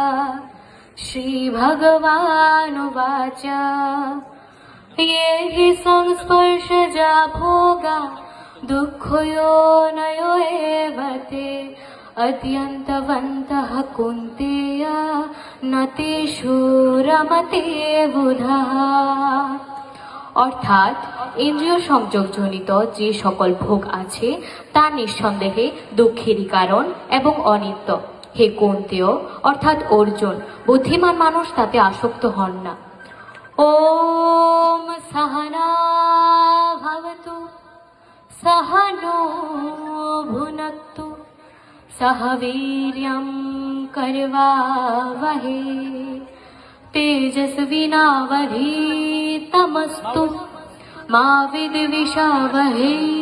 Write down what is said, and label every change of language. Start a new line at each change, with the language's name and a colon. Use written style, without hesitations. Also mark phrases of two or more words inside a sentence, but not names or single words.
Sanskrit: श्रीभगवानुवाच ये हि संस्पर्शजा भोगा दुःखयोनयो एव ते अद्यन्तवन्तः कुन्तेय न तेषु रमते बुधः।
Bangla: অর্থাৎ ইন্দ্রিয় সংযোগজনিত যে সকল ভোগ আছে তা নিঃসন্দেহে দুঃখেরই কারণ এবং অনিত্য। হে কুন্তেয় অর্থাৎ অর্জুন, বুদ্ধিমান মানুষ তাতে আসক্ত হন না।
Sanskrit: ওম সহনা ভবতু सहनो भुनक्तु सह वीर्यं करवावहे तेजस्विनावधीतमस्तु मा विद्विषावहे।